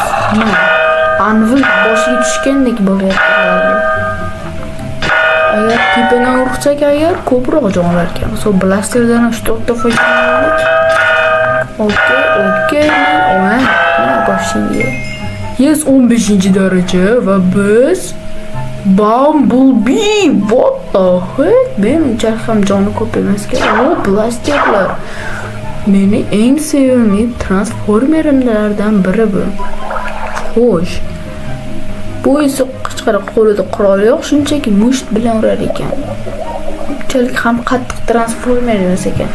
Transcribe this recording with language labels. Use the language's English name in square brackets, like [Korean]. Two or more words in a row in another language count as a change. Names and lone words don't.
[Uzbek] Anvil boshiga tushgandek bo'lyapti. Agar tepadan ursak agar ko'proq jon olarkan. So blasterdan 3-4 ta foydalandik. Okey. Mana boshiga. Yes, 15-daraja va biz Bumblebee. [English] What the heck? [Uzbek] Menimcha ham joni ko'p emas kerak. Blasterlar. Meni eng sevimli transformerlardan biri bu. Xo'sh. Bu esa qichqiriq qo'lida qurol yo'q, shunchaki musht bilan urar ekan. Unchalik ham qattiq transformer emas ekan.